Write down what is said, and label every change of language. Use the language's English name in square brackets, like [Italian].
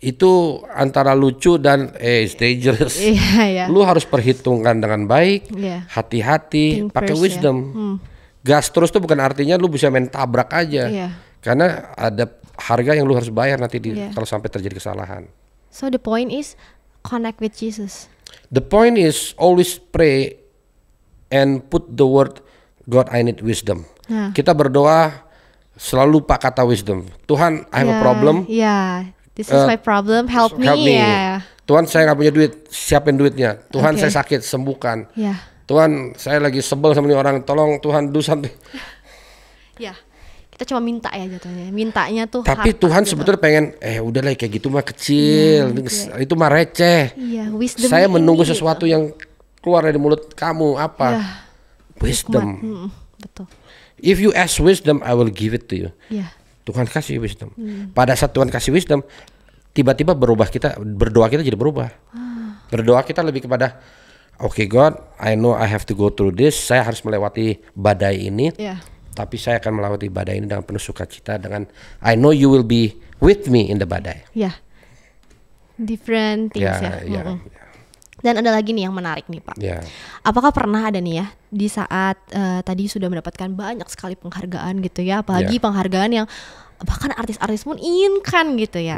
[Indonesian] Itu antara lucu dan [English] it's dangerous. [Indonesian] Iya, iya. Lu harus perhitungkan dengan baik, Iya. hati-hati, [English] Think [Indonesian] pakai [English] first, [Indonesian] wisdom. Gas terus tuh bukan artinya lu bisa main tabrak aja. Iya. Karena ada harga yang lu harus bayar nanti Iya. kalau sampai terjadi kesalahan. [English] So the point is connect with Jesus. The point is always pray and put the word God I need wisdom. [Indonesian] Nah. Kita berdoa selalu lupa kata wisdom. Tuhan, [English] I have a problem. Yeah. This is my problem. Help me. Help me. Yeah. [Indonesian] Tuhan, saya nggak punya duit, siapin duitnya. Tuhan, [English] Okay. [Indonesian] saya sakit, sembuhkan. [English] Yeah. [Indonesian] Tuhan, saya lagi sebel sama ini orang, tolong Tuhan [English] do something. [Indonesian] Yeah. Kita cuma minta ya jatuhnya. Mintanya tuh Tapi harta Tuhan gitu. sebetulnya pengen, udahlah kayak gitu mah kecil, itu mah receh. Iya, wisdom Saya ini menunggu gitu. sesuatu yang keluar dari mulut kamu apa? Iya. [English] Wisdom. [Indonesian] Betul. [English] If you ask wisdom, I will give it to you. [Indonesian] Iya. Tuhan kasih wisdom. Pada saat Tuhan kasih wisdom, tiba-tiba berdoa kita jadi berubah. Berdoa kita lebih kepada, [English] okay God, I know I have to go through this. [Indonesian] Saya harus melewati badai ini. Iya. Tapi saya akan melewati badai ini dengan penuh sukacita, dengan [English] I know you will be with me in the [Indonesian] badai. [English] Iya. Different things ya. [Indonesian] Ya. Dan ada lagi nih yang menarik nih Pak. Ya. Apakah pernah ada nih ya di saat tadi sudah mendapatkan banyak sekali penghargaan gitu ya, apalagi penghargaan yang bahkan artis-artis pun inginkan gitu ya.